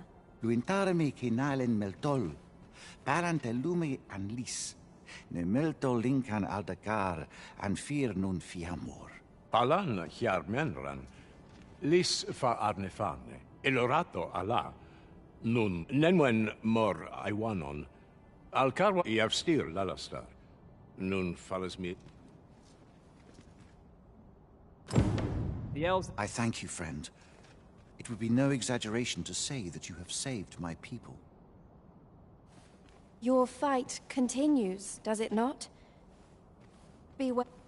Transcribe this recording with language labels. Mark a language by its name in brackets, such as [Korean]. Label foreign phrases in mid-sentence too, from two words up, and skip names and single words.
[Quenya] Luintaremi kinalen meltol, parantelumi an lis, ne meltol linkan aldacar, an fir nun fiamor. Palan hiar menran, lis fa arnefane, elorato ala, nun nenwen mor aiwanon, al carwa iavstir lalastar, nun falas mi. [English] The elves... I thank you, friend. It would be no exaggeration to say that you have saved my people. Your fight continues, does it not? Beware.